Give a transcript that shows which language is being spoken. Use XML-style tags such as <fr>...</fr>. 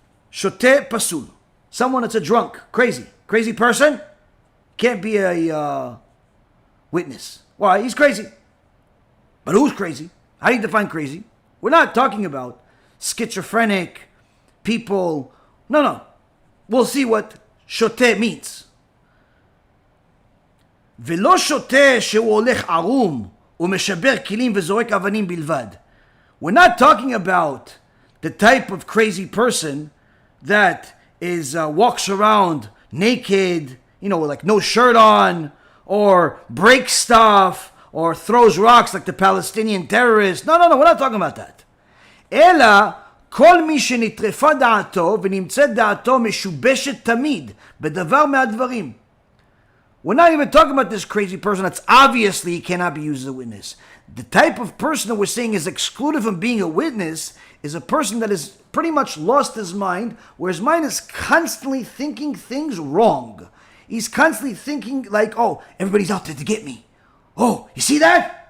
<en>Shote Pasul. Someone that's a drunk, crazy person, can't be a witness. Why? He's crazy. But who's crazy? How do you define crazy? We're not talking about schizophrenic people. No. We'll see what shote means.</en> <he>ולא שותה שהוא הולך ערום ומשבר כלים וזורק אבנים בלבד.</he> <en>We're not talking about the type of crazy person that is walks around naked, like no shirt on, or breaks stuff, or throws rocks like the Palestinian terrorists. No, we're not talking about that.</en> <he>אלא כל מי שנטרפה דעתו ונמצאת דעתו משובשת תמיד בדבר מהדברים.</he> <en>We're not even talking about this crazy person that's obviously cannot be used as a witness. The type of person that we're saying is excluded from being a witness is a person that has pretty much lost his mind, where his mind is constantly thinking things wrong. He's constantly thinking like, oh, everybody's out there to get me. Oh, you see that?</en>